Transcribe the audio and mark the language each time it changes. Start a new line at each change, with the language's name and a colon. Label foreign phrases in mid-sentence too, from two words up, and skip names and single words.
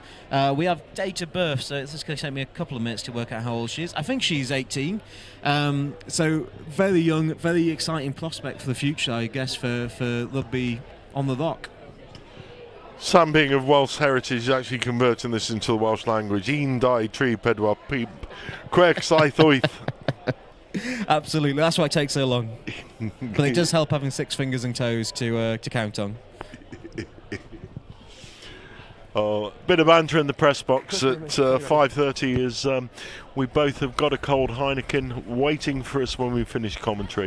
English: We have date of birth, so it's just going to take me a couple of minutes to work out how old she is. I think she's 18. So very young, very exciting prospect for the future, I guess, for rugby on the Rock. Sam, being of Welsh heritage, is actually converting this into the Welsh language.
Welsh: Un, dau, tri, pedwar, pump, chwech, saith, wyth.
English: Absolutely, that's why it takes so long. But it does help having 6 fingers and toes to count on. Bit of banter in the press box at 5:30 as we both have got a cold Heineken waiting for us when we finish commentary.